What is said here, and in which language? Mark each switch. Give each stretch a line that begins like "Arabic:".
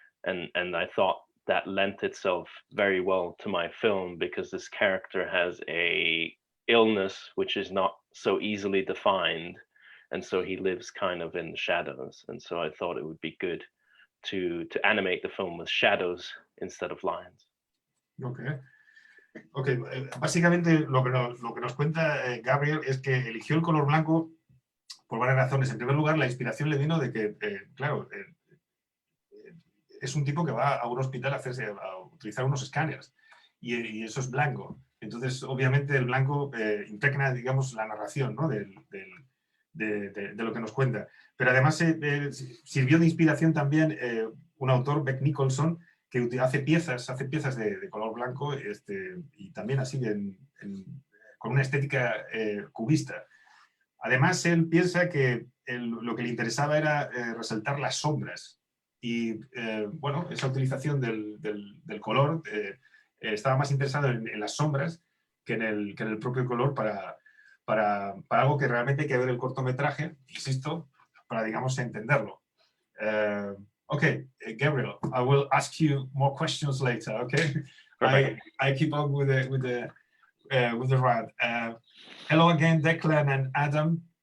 English: And I thought that lent itself very well to my film, because this character has a illness which is not so easily defined. And so he lives kind of in the shadows. And so I thought it would be good to animate the film with shadows instead of lines.
Spanish: Okay, básicamente lo que nos cuenta Gabriel es que eligió el color blanco por varias razones. En primer lugar, la inspiración le vino de que, claro, es un tipo que va a un hospital a utilizar unos escáneres y eso es blanco. Entonces, obviamente, el blanco impregna, digamos, la narración, ¿no? de lo que nos cuenta. Pero además sirvió de inspiración también un autor, Beck Nicholson, que hace piezas de color blanco y también así con una estética cubista. Además, él piensa que lo que le interesaba era resaltar las sombras y, bueno, esa utilización del color estaba más interesado en las sombras que en el propio color para algo que realmente hay que ver el cortometraje, insisto, para, digamos, entenderlo.
English: Okay, Gabriel, I will ask you more questions later. Okay, I keep on with the rant. Hello again, Declan and Adam.